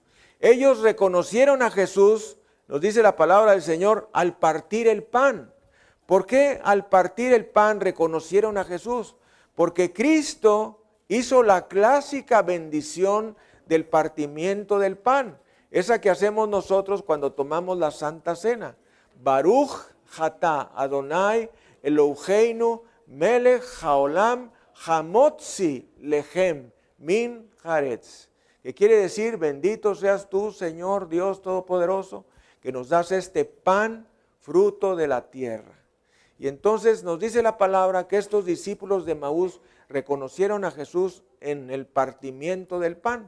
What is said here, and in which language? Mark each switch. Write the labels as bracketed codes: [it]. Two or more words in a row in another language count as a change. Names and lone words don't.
[es] Ellos reconocieron a Jesús, nos dice la palabra del Señor, al partir el pan. ¿Por qué al partir el pan reconocieron a Jesús? Porque Cristo hizo la clásica bendición del partimiento del pan, esa que hacemos nosotros cuando tomamos la Santa Cena. [he] ברוך אתה אדוני אלוהינו מלך העולם המוציא לחם מן הארץ, [es] que quiere decir: bendito seas tú, Señor Dios Todopoderoso, que nos das este pan, fruto de la tierra. Y entonces nos dice la palabra que estos discípulos de Emaús reconocieron a Jesús en el partimiento del pan.